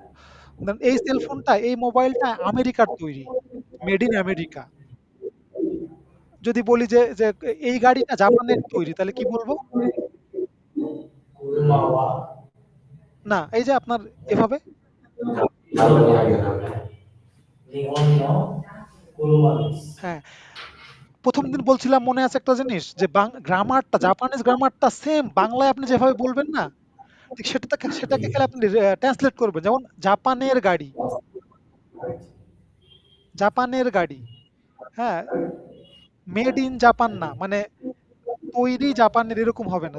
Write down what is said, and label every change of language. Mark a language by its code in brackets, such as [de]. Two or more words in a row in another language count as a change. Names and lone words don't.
[bn] এই সেল ফোনটা, এই মোবাইলটা আমেরিকার তৈরি, [en] made in America. [bn] যদি বলি যে যে এই গাড়িটা জাপানের তৈরি, তাহলে কি বলবো? [ja] Kurumawa, [bn] না, এই যে আপনার এভাবে, জাপানি আগে হবে। [ja] Nihon no kuruma desu. [bn] হ্যাঁ। প্রথম দিন বলছিলাম মনে আছে একটা জিনিস, যে গ্রামারটা, জাপানিজ গ্রামারটা সেম বাংলায় আপনি যেভাবে বলবেন না, ঠিক সেটাকে খেলে আপনি ট্রান্সলেট করবেন। যেমন জাপানের গাড়ি, জাপানের গাড়ি, হ্যাঁ, [en] made in Japan [bn] না, মানে তৈরি জাপানের, এরকম হবে না।